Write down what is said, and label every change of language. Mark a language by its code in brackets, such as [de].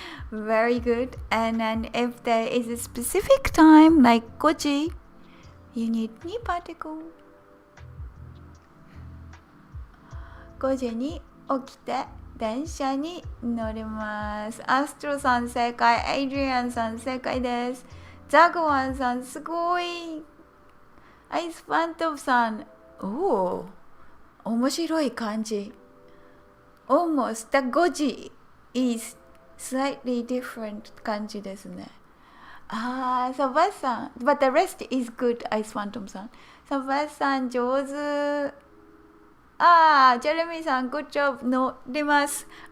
[en] Very good. And then if there is a specific time, like 5時, you need ni particle. [ja] 5時に起きて電車に乗ります。アストロさん正解、エイドリアンさん正解です。ザグワンさんすごい。アイスファントムさん、面白い感じ。 [en] Almost the 5時 is slightly different 感じですね。サバさん、but the rest is good アイスファントムさん。 [ja] サバさん上手。ジェレミーさん、 [en] good job [ja] 乗ります。